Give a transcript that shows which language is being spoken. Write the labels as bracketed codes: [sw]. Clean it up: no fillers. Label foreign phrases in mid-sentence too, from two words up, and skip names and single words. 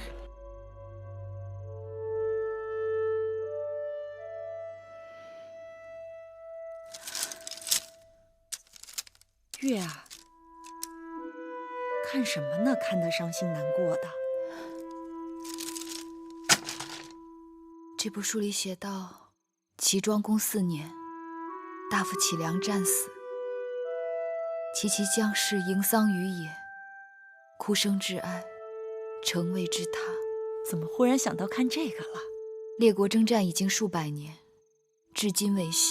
[zh] 月啊，看什么呢？看得伤心难过的。这部书里写道， [lzh] 齐莊公4年，大夫祁梁戰死，其將士迎喪於野，哭聲至哀，誠為之他。 [zh] 怎麼忽然想到看這個了？列國征戰已經數百年，至今未息。